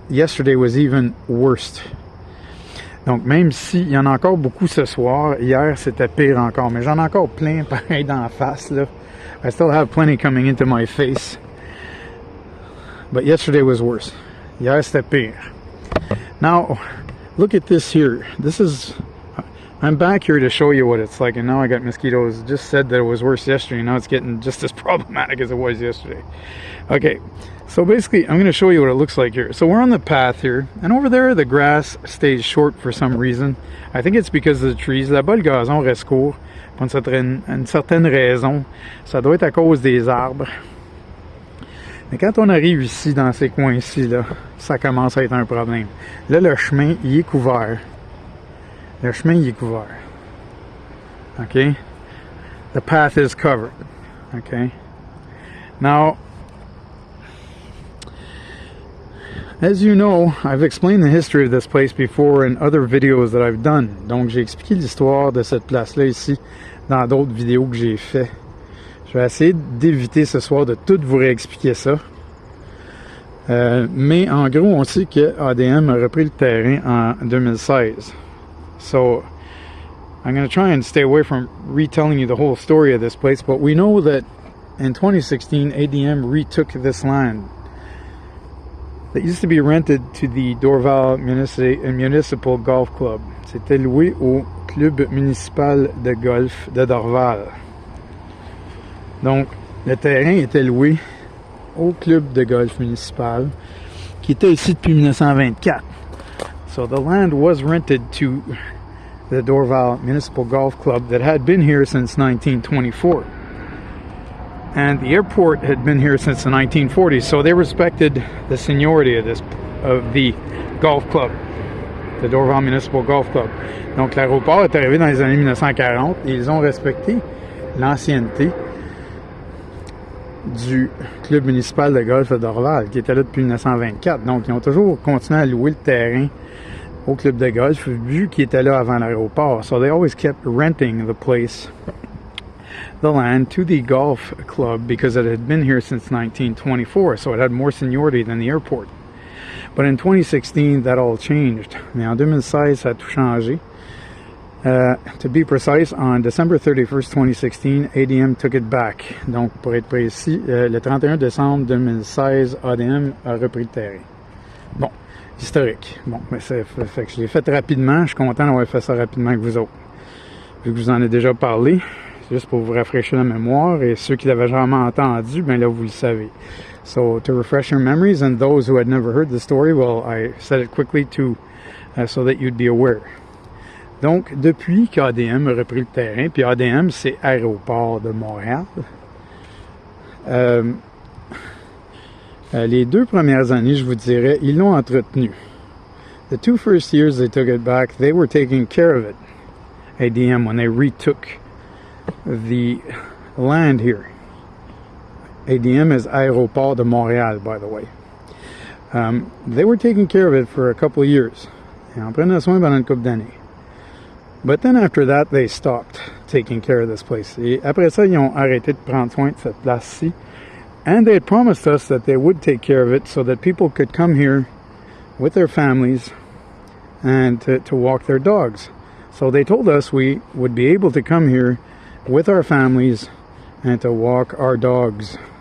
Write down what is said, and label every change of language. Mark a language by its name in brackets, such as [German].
[English] Yesterday was even worse. [French] Donc, même s'il y en a encore beaucoup ce soir, hier, c'était pire encore. Mais j'en ai encore plein, pareil, d'en face, là. [English] I still have plenty coming into my face. But yesterday was worse. [French] Hier, c'était pire. [English] Now, look at this here. I'm back here to show you what it's like. And now I got mosquitoes. Just said that it was worse yesterday. Now it's getting just as problematic as it was yesterday. Okay. So basically, I'm going to show you what it looks like here. So we're on the path here, and over there, the grass stays short for some reason. I think it's because of the trees. [French] Là-bas, le gazon reste court pour une certaine raison. Ça doit être à cause des arbres. Mais quand on arrive ici, dans ces coins-ci, là, ça commence à être un problème. Là, le chemin, il est couvert. Le chemin, il est couvert. OK? [English] The path is covered. OK? Now, as you know, I've explained the history of this place before in other videos that I've done. [French] Donc, j'ai expliqué l'histoire de cette place-là ici dans d'autres vidéos que j'ai fait. Je vais essayer d'éviter ce soir de tout vous réexpliquer ça. Mais en gros, on sait que ADM a repris le terrain en 2016. [English] So, I'm going to try and stay away from retelling you the whole story of this place, but we know that in 2016, ADM retook this land that used to be rented to the Dorval Municipal Golf Club. [French] C'était loué au club municipal de golf de Dorval. Donc, le terrain était loué au club de golf municipal qui était ici depuis 1924. [English] So the land was rented to the Dorval Municipal Golf Club that had been here since 1924. And the airport had been here since the 1940s, so they respected the seniority of the golf club, the Dorval Municipal Golf Club. [French] Donc l'aéroport est arrivé dans les années 1940 et ils ont respecté l'ancienneté du club municipal de golf de Dorval qui était là depuis 1924. Donc ils ont toujours continué à louer le terrain au club de golf vu qu'il était là avant l'aéroport. [English] So they always kept renting the place the land to the golf club because it had been here since 1924, so it had more seniority than the airport. But in 2016, that all changed. [French] Mais en 2016, ça a tout changé. [English] To be precise, on December 31st, 2016, ADM took it back. [French] Donc, pour être précis, le 31 décembre 2016, ADM a repris le terrain. Bon, historique. Bon, mais fait que je l'ai fait rapidement. Je suis content d'avoir fait ça rapidement avec vous autres. Vu que je vous en ai déjà parlé, c'est juste pour vous rafraîchir la mémoire. Et ceux qui l'avaient jamais entendu, ben là, vous le savez. [English] So, to refresh your memories, and those who had never heard the story, well, I said it quickly so that you'd be aware. [French] Donc, depuis qu'ADM a repris le terrain, puis ADM, c'est Aéroport de Montréal, les 2 premières années, je vous dirais, ils l'ont entretenu. [English] The 2 first years they took it back, they were taking care of it, ADM, when they retook the land here. ADM is Aéroport de Montréal, by the way. They were taking care of it for a couple of years. [French] Ils en prenaient soin pendant une couple d'années. [English] But then after that, they stopped taking care of this place. [French] Et après ça, ils ont arrêté de prendre soin de cette place-ci. [English] And they had promised us that they would take care of it so that people could come here with their families and to walk their dogs. So they told us we would be able to come here with our families and to walk our dogs.